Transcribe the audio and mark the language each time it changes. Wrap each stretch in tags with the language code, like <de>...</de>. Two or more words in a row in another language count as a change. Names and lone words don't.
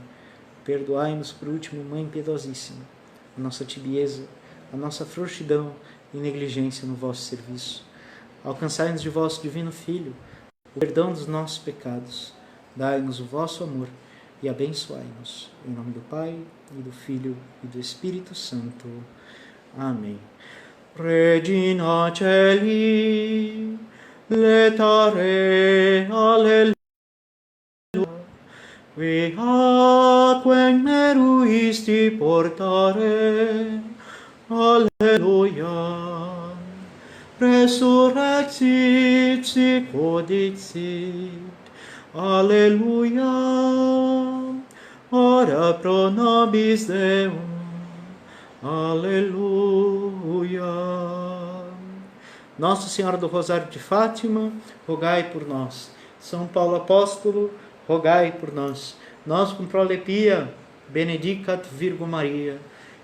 <pt>Perdoai-nos, por último, Mãe piedosíssima, a nossa tibieza, a nossa frouxidão e negligência no vosso serviço. Alcançai-nos de vosso divino Filho o perdão dos nossos pecados. Dai-nos o vosso amor e abençoai-nos. Em nome do Pai, e do Filho, e do Espírito Santo. Amém.</pt> <la>Regina Celi, letare, alleluia, viaquem meruisti portare, alleluia, resurrexit sic odixit, alleluia, ora pro nobis Deum, aleluia.</la> <pt>Nossa Senhora do Rosário de Fátima, rogai por nós. São Paulo Apóstolo, rogai por nós.</pt> <la>Nós com prolepia, benedicat Virgo Maria.</la>